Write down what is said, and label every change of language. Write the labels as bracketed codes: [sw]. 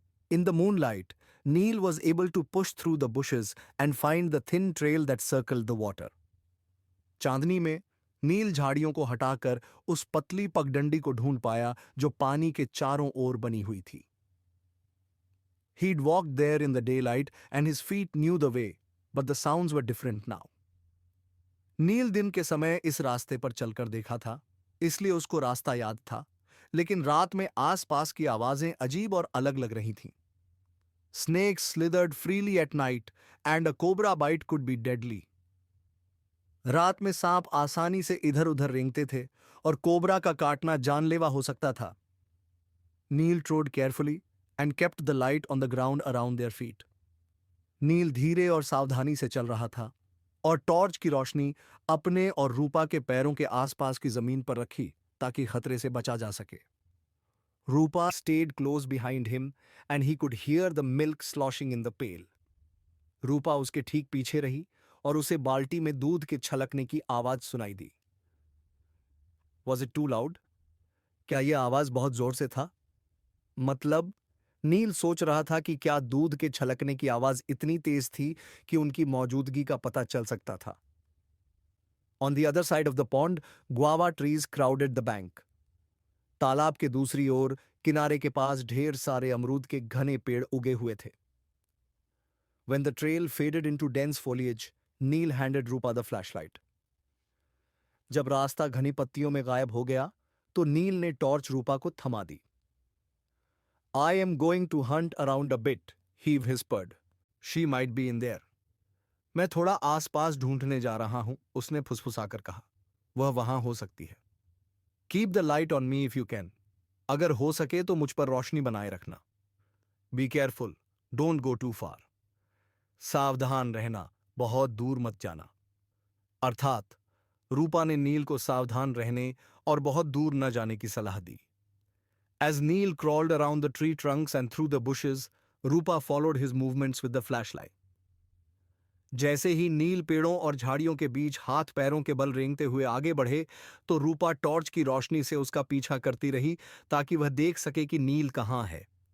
[en] In the moonlight, Neel was able to push through the bushes and find the thin trail that circled the water. [hi] चांदनी में नील झाड़ियों को हटाकर उस पतली पगडंडी को ढूंढ पाया जो पानी के चारों ओर बनी हुई थी। [en] He'd walked there in the daylight and his feet knew the way, but the sounds were different now. [hi] नील दिन के समय इस रास्ते पर चलकर देखा था, इसलिए उसको रास्ता याद था, लेकिन रात में आसपास की आवाजें अजीब और अलग लग रही थीं। [en] Snakes slithered freely at night and a cobra bite could be deadly. [hi] रात में सांप आसानी से इधर उधर रेंगते थे और कोबरा का काटना जानलेवा हो सकता था। [en] Neel trod carefully and kept the light on the ground around their feet. [hi] नील धीरे और सावधानी से चल रहा था और टॉर्च की रोशनी अपने और रूपा के पैरों के आसपास की जमीन पर रखी ताकि खतरे से बचा जा सके। [en] Rupa stayed close behind him and he could hear the milk sloshing in the pail. [hi] रूपा उसके ठीक पीछे रही और उसे बाल्टी में दूध के छलकने की आवाज सुनाई दी। [en] Was it too loud? [hi] क्या यह आवाज बहुत जोर से था? मतलब, नील सोच रहा था कि क्या दूध के छलकने की आवाज इतनी तेज थी कि उनकी मौजूदगी का पता चल सकता था। [en] On the other side of the pond, guava trees crowded the bank. [hi] तालाब के दूसरी ओर किनारे के पास ढेर सारे अमरूद के घने पेड़ उगे हुए थे। [en] When the trail faded into dense foliage, Neil handed Rupa the flashlight. [hi] जब रास्ता घनी पत्तियों में गायब हो गया, तो नील ने टॉर्च रूपा को थमा दी। [en] I am going to hunt around a bit, he whispered. She might be in there. [hi] मैं थोड़ा आसपास ढूंढने जा रहा हूं, उसने फुसफुसाकर कहा। वह वहां हो सकती है। [en] Keep the light on me if you can. [hi] अगर हो सके तो मुझ पर रोशनी बनाए रखना। [en] Be careful, don't go too far. [hi] सावधान रहना, बहुत दूर मत जाना। अर्थात रूपा ने नील को सावधान रहने और बहुत दूर न जाने की सलाह दी। [en] As Neil crawled around the tree trunks and through the bushes, Rupa followed his movements with the flashlight. [hi] जैसे ही नील पेड़ों और झाड़ियों के बीच हाथ पैरों के बल रेंगते हुए आगे बढ़े, तो रूपा टॉर्च की रोशनी से उसका पीछा करती रही ताकि वह देख सके कि नील कहां है।